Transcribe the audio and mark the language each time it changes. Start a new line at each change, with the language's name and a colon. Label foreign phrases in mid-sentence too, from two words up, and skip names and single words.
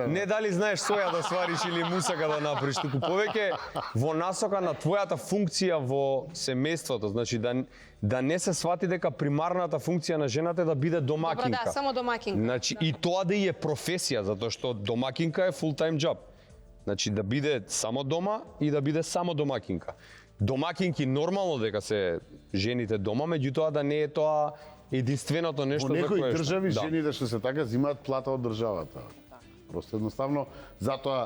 Macedonian: Не дали знаеш соја да свариш или мусака да направиш, туку повеќе во насока на твојата функција во семејството, значи да не се свати дека примарната функција на жената е да биде домакинка. Добро, да, само домакинка. Значи и тоа да и е професија, затоа што домакинка е
English: full time job.
Macedonian: Значи да биде само дома и да биде само домакинка. Домакинки нормално дека се жените дома, меѓутоа да не е тоа единственото нешто Во за некои кое што- држави да. жените што се така земаат плата од државата. Просто едноставно затоа